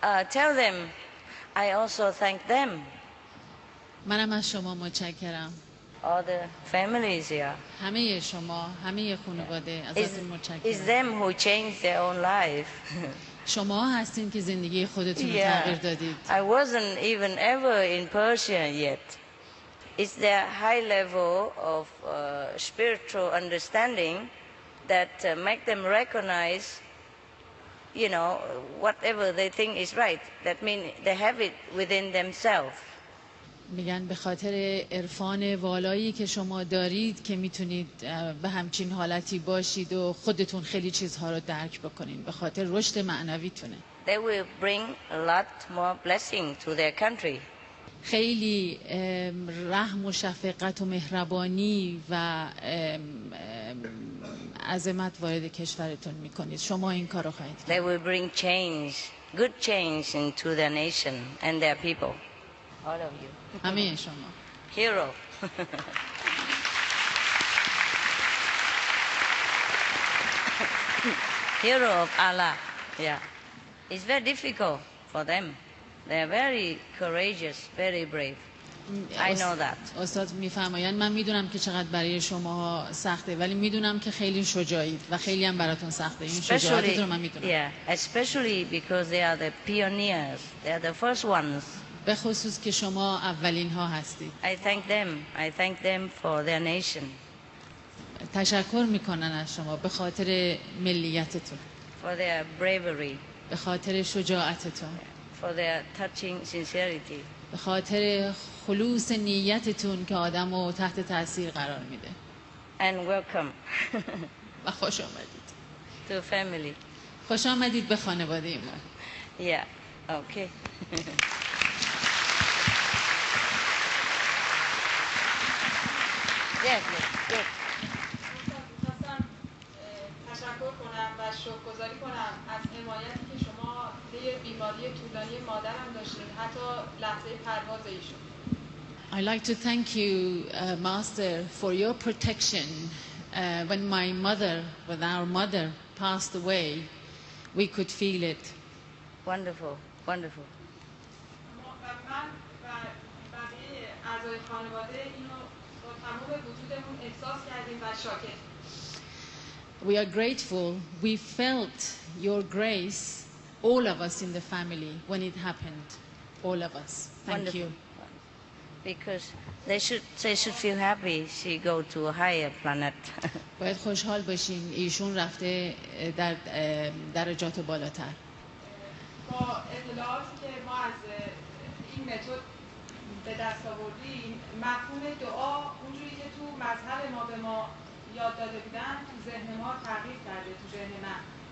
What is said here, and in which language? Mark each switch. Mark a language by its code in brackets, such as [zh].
[en] Tell them, I also thank them. [fa] منم از شما متشکرم. [en] All the families here. [fa] همه شما، همه خانواده ازتون متشکرم. [en] It's them who changed their own life. [fa] شما هستین که زندگی خودتون رو تغییر دادید. [en] I wasn't even ever in Persia yet. It's their high level of spiritual understanding that make them recognize you know, whatever they think is right. That means they have it within themselves. [fa] میگن به خاطر عرفان والایی که شما دارید که میتونید به همچین حالتی باشید و خودتون خیلی چیزها رو درک بکنید، به خاطر رشد معنویتونه. [en] They will bring a lot more blessing to their country. [fa] خیلی رحم و شفقت و مهربانی و عظمت وارد کشورتون میکنید. شما این کار رو خواهید کرد. [en] They will bring change, good change into their nation and their people. All of you. همه شما. Hero. Hero of Allah. Yeah. It's very difficult for them. They are very courageous, very brave. I know that. [fa] استاد میفرمایند من میدونم که چقدر برای شما سخته، ولی میدونم که خیلی شجاعید و خیلی هم براتون سخته. این شجاعتتون رو من میدونم. [en] Yeah, especially because they are the pioneers. They are the first ones. [fa] به خصوص که شما اولین ها هستید. [en] I thank them for their nation. [fa] تشکر میکنن از شما به خاطر ملیتتون. [en] For their bravery. [fa] به خاطر شجاعتتون. [en] For their touching sincerity. [fa] به خاطر خلوص نیتتون که آدمو تحت تاثیر قرار میده. [en] And welcome. [fa] و خوش آمدید. [en] To family. [fa] خوش آمدید به خانواده ما. [en] Yeah. Okay. Yes, yes. [fa] تشکر کنم و شکرگزاری کنم از حمایتی که شما طی بیماری طولانی مادرم داشتین، حتی لحظه پرواز ایشون. [en] I'd like to thank you, Master, for your protection. When our mother passed away, we could feel it. Wonderful, wonderful. [fa] من و بقیه اعضای خانواده اینو با تمام وجودمون احساس کردیم و شاکر. [en] We are grateful. We felt your grace, all of us in the family, when it happened. All of us. Thank Wonderful. you. Because they should feel happy. She go to a higher planet. [fa] باید خوشحال باشین ایشون رفته در درجات بالاتر. با اطلاعاتی که ما از این متد به دست آوردیم، مفهوم دعا اونجوری که تو مذهب ما به ما یاد داده بودن تو ذهن ما تغییر کرده، تو ذهن من.